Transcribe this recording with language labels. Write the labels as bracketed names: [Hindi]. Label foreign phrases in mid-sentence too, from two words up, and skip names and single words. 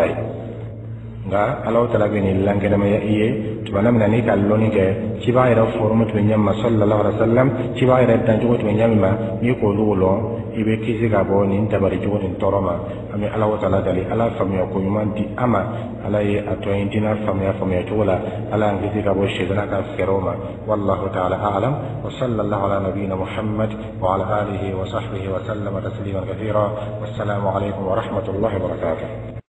[Bambara] ye nka Alahu Taala bɛ nin lankɛnɛmaya i ye tuma min na n'i ka lɔnni kɛ ciba yɛrɛ forme tun bɛ ɲɛ min ma [Arabic] صلى الله عليه وسلم [Bambara] ciba yɛrɛ dancogo tun bɛ ɲɛ min ma n'i k'olu lɔn i bɛ kisi ka bɔ nin dabali cogo nin tɔɔrɔ ma an bɛ Alahu Taala dali ala faamuya ko ɲuman di an ma ala ye a tɔ in dina faamuya cogo la ala y'an kisi ka bɔ sitana ka fɛɛrɛw ma [Arabic] والله تعالى أعلم وصلى الله على نبينا محمد وعلى آله وصحبه وسلم تسليما كثيرا والسلام عليكم ورحمة الله وبركاته